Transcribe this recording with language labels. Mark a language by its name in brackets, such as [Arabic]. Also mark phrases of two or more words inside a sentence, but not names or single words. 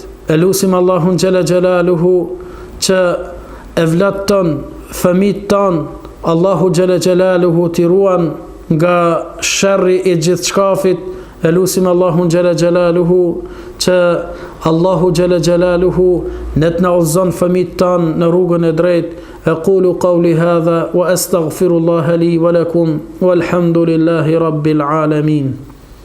[Albanian] E lutim Allahun [Arabic] جل جلاله [Albanian] që evlat ton, fëmijët ton, Allahu [Arabic] جل جلاله [Albanian] t'i ruan nga sherri i gjithçkafit. E lutim Allahun [Arabic] جل جلاله [Albanian] që Allahu [Arabic] جل جلاله [Albanian] ne të na udhëzon fëmijët tan në rrugën e drejtë. [Arabic] أقول قولي هذا وأستغفر الله لي ولكم والحمد لله رب العالمين.